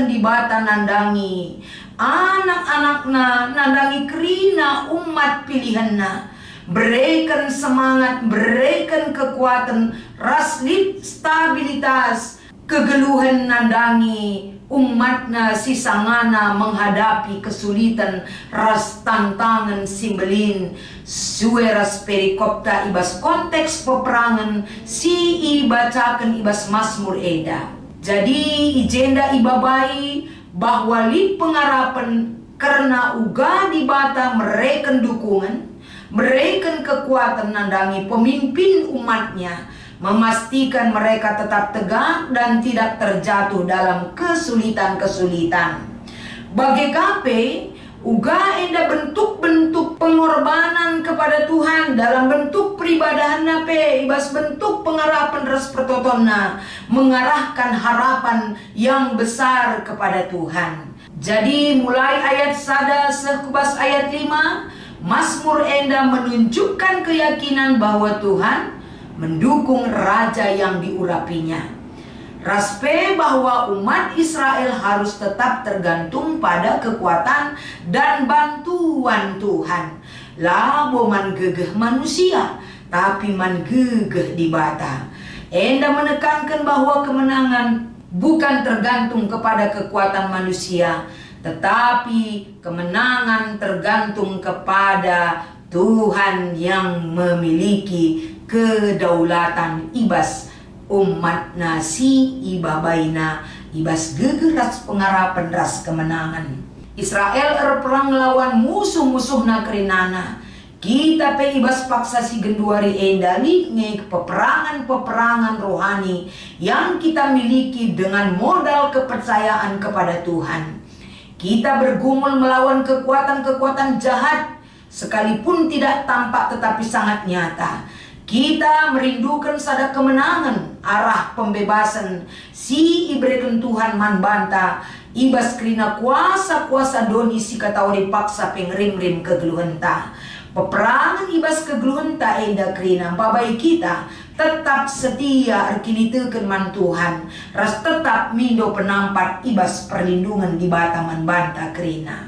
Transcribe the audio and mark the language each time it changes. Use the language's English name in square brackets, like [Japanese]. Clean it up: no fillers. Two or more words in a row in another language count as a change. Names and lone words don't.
[Batak Karo] di bata nandangi anak-anakna, nandangi kerina umat pilihanna, [Indonesian] berikan semangat, berikan kekuatan, [Batak Karo] raslit stabilitas, kegeluhan nandangi umatna si sangana [Indonesian] menghadapi kesulitan [Batak Karo] ras tantangan simbelin sueras perikopta ibas konteks peperangan si ibacakan ibas Mazmur eda. Jadi ijenda ibabai bahwa li pengarapan karena uga di bata mereken dukungan, mereken kekuatan nandangi [Indonesian] pemimpin umatnya, memastikan mereka tetap tegak dan tidak terjatuh dalam kesulitan-kesulitan. [Batak Karo] Bagi KP, uga enda [Indonesian] bentuk-bentuk pengorbanan kepada Tuhan dalam bentuk peribadahan [Batak Karo] nape, ibas bentuk pengarapan ras pertotonna, [Indonesian] mengarahkan harapan yang besar kepada Tuhan. Jadi mulai ayat 1 sekubas ayat 5, Mazmur enda menunjukkan keyakinan bahwa Tuhan mendukung raja yang diurapinya. Raspe bahwa umat Israel harus tetap tergantung pada kekuatan dan bantuan Tuhan. [Batak Karo] Labo man gegeh manusia, tapi man gegeh di bata. [Indonesian] Enda menekankan bahwa kemenangan bukan tergantung kepada kekuatan manusia, tetapi kemenangan tergantung kepada Tuhan yang memiliki kedaulatan [Batak Karo] ibas umat nasi ibabaina ibas gegeras pengarapan ras [Indonesian] kemenangan. Israel perang lawan musuh-musuh nakrinana. Kita [Batak Karo] pe ibas paksa si genduari endali nge [Indonesian] peperangan-peperangan rohani yang kita miliki dengan modal kepercayaan kepada Tuhan. Kita bergumul melawan kekuatan-kekuatan jahat sekalipun tidak tampak tetapi sangat nyata. Kita merindukan [Batak Karo] sada kemenangan, arah pembebasan si iberikan Tuhan man banta ibas kerina kuasa-kuasa doni si katauri paksa pengrim-rim kegeluhenta. Peperangan ibas kegeluhenta enda kerina babai [Indonesian] kita tetap setia [Batak Karo] erkinitekan man Tuhan, ras tetap mindo penampat ibas perlindungan di bata man banta kerina.